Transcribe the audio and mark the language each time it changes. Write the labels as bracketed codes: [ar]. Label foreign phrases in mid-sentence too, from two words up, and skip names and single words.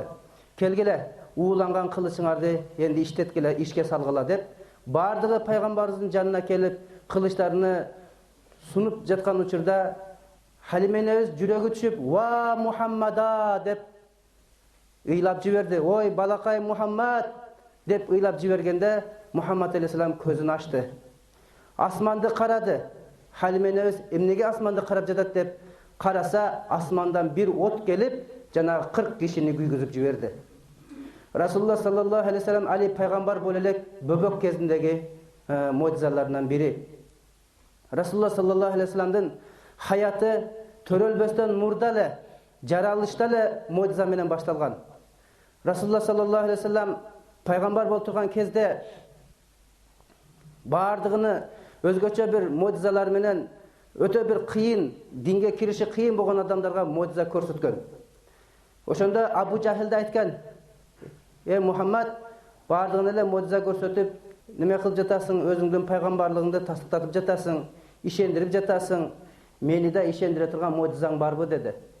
[ky] Келгиле, ууланган кылычыңарды энди иштеткиле, ишке салгыла деп, бардыгы пайгамбарыбыздын жанына келип, кылычтарыны сунуп жаткан учурда Халима энебиз жүрөгү түшүп, [ar] "وا محمدا" [ky] деп ыйлап жиберди. "Ой, балакай Мухаммад" деп ыйлап жибергенде, Мухаммад алейхиссалам көзүн ачты. Асманды карады. Халима энебиз эмнеге асманды карап жатат деп караса, асмандан бир от келип, жанагы 40 кишини күйгүзүп жиберди. [ar] رسول الله صلى الله عليه وسلم [ky] али пайгамбар боло элек бөбөк кезиндеги муъжизаларынан бири. [ar] رسول الله صلى الله عليه [ky] вассаламдын хаяты төрөлбөстөн мурда эле, жаралышта эле муъжиза менен башталган. [ar] رسول الله صلى الله عليه وسلم [ky] пайгамбар болуп турган кезде бардыгыны өзгөчө бир муъжизалар менен өтө бир кыйын, динге кириши кыйын болгон адамдарга муъжиза көрсөткөн. Ошондо Абу Жахил да айткан: Мухаммад, бардыгын эле муъжиза көрсөтүп, неме кылып жатасың, өзүңдүн пайгамбарлыгыңды тастыктатып жатасың, ишендирип жатасың, мени да ишендире турган муъжизаң барбы деди.